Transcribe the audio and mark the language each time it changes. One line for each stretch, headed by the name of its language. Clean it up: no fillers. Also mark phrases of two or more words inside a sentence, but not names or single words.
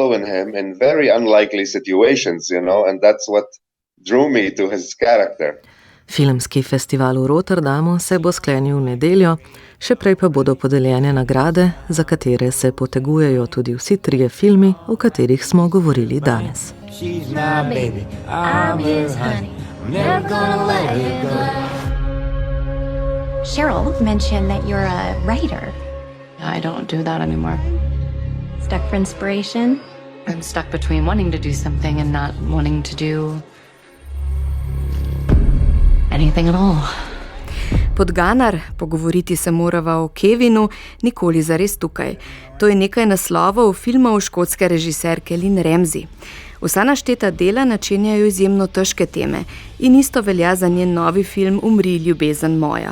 Slovenian: Filmski festival v Rotterdamu se bo sklenil v nedeljo, še prej pa bodo podeljene nagrade, za katere se potegujejo tudi vsi trije filmi, o katerih smo govorili danes.
English: Cheryl mentioned that you're a writer. I don't do that anymore. Stuck for inspiration? I'm stuck between wanting to do something and not wanting to do anything at all.
Slovenian: Podganar, pogovoriti se morava o Kevinu, nikoli zares tukaj. To je nekaj naslovov filmov škotske režiserke Lynn Ramsay. Vsa našteta dela načenjajo izjemno težke teme in isto velja za njen novi film Umri, ljubezen moja.